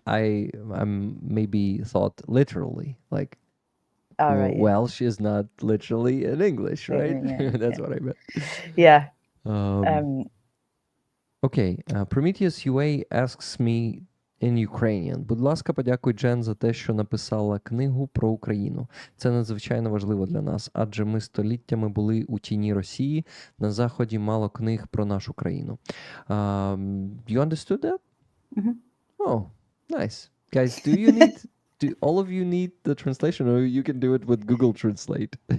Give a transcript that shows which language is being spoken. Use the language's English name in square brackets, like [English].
[English] I'm maybe thought literally like All right. Yeah. Welsh is not literally in English, right? Yeah, That's what I meant. Yeah. Окей, Prometheus UA asks me in Ukrainian. [Ukrainian] Будь ласка, подякуй Джен за те, що написала книгу про Україну. Це надзвичайно важливо для нас, адже ми століттями були у тіні Росії, на Заході мало книг про нашу країну. [English] You understood that? Mm-hmm. Oh, nice. Guys, do all of you need the translation, or you can do it with Google Translate?